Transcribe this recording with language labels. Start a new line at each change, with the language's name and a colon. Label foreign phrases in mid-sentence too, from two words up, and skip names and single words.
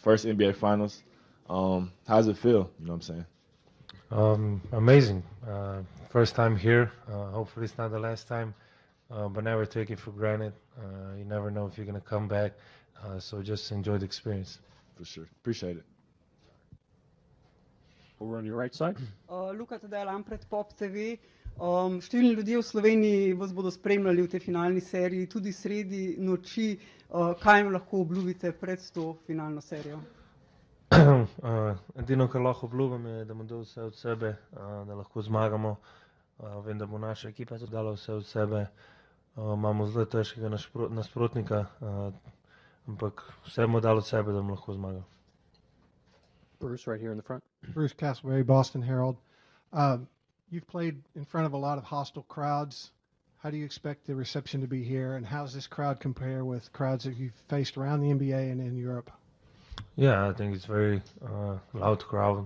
English: First NBA Finals. How does it feel? You know what I'm saying? Amazing. First time here. Hopefully it's not the last time. But never take it for granted. You never know if you're going to come back. So just enjoy the experience. For sure. Appreciate it. Over on your right side. Luka Dončić, Pop TV.
Slovenian: Številni ljudje v Sloveniji vas bodo spremljali v tej finalni seriji, tudi sredi noči. Kaj jim lahko obljubite pred to finalno serijo? Edino, kar lahko obljubim, je, da bomo dali vse od sebe, da lahko zmagamo. Vem, da bo naša ekipa tudi dala vse od sebe. Imamo zelo težkega nasprotnika, ampak vse bomo dali od sebe, da bomo lahko zmagali.
English: Bruce, right here in the front. Bruce Castleberry, Boston Herald. You've played in front of a lot of hostile crowds. How do you expect the reception to be here, and how does this crowd compare with crowds that you've faced around the NBA and in Europe? Yeah, I think it's very loud crowd.